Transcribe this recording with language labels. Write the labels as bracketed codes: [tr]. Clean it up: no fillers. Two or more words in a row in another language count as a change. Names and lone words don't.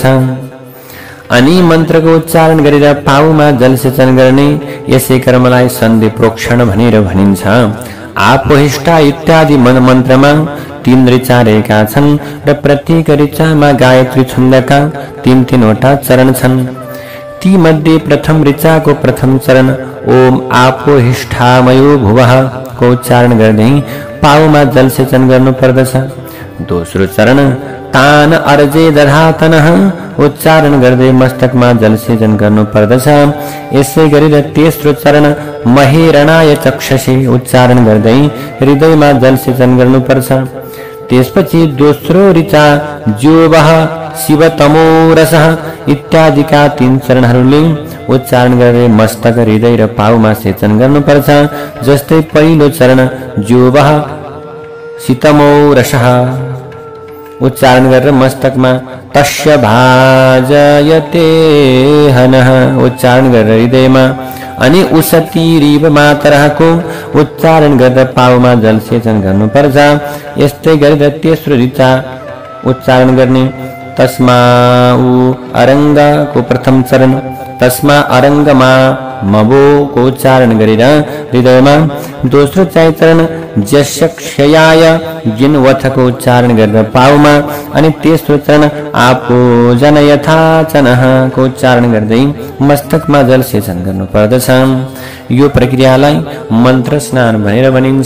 [ne] अनि मन्त्रको उच्चारण गरेर पाउमा जल सेचन गर्ने यसै कर्मलाई सन्धि प्रोक्षण भनेर भनिन्छ। आपोहिष्ठा इत्यादि मन्त्रमा 3 ऋचा रहेका छन् र प्रत्येक ऋचामा गायत्री छन्दका 3-3 वटा चरण छन्। ती मध्ये प्रथम ऋचाको प्रथम चरण [sa] ओम आपोहिष्ठामयो भुवः [ne] को उच्चारण गर्दै पाउमा जल सेचन गर्नुपर्दछ। दोस्रो चरण [sa] तान अर्जे दधातनः [ne] उच्चारण गर्दै मस्तकमा जलसेचन गर्नु पर्दछ। यसै गरेर तेस्रो चरण [sa] महेरणाय चक्षसे [ne] उच्चारण गर्दै हृदयमा जलसेचन गर्नुपर्छ। त्यसपछि दोस्रो ऋचा [sa] ज्योवः शिवतमोरसः [ne] इत्यादिका 3 चरणहरूले उच्चारण गरेर मस्तक हृदय र पाउमा सेचन गर्नुपर्छ। जस्तै पहिलो चरण [sa] ज्योवः शितमोरसः [ne] उच्चारण गरेर मस्तकमा [sa] तस्य भाजयते हनः [ne] उच्चारण गरेर हृदयमा, अनि [sa] उसतिरिव मातरहको [ne] उच्चारण गरेर पाउमा जलसेचन गर्नुपर्छ। यस्तै गरेर तेस्रो ऋचा उच्चारण गर्ने तस्माउ अरङ्गको प्रथम चरण [sa] तस्मा अरङ्गमा मबोको [ne] उच्चारण गरेर हृदयमा, दोस्रो चरण [sa] जस्यक्षयाय जिनवथको [ne] उच्चारण गरेर पाउमा, अनि तेस्रो चरण [sa] आपो जनयथाचनहको [ne] उच्चारण गर्दै मस्तकमा जलसेचन गर्नुपर्दछ। यो प्रक्रियालाई मन्त्र स्नान भनेर भनिन्छ।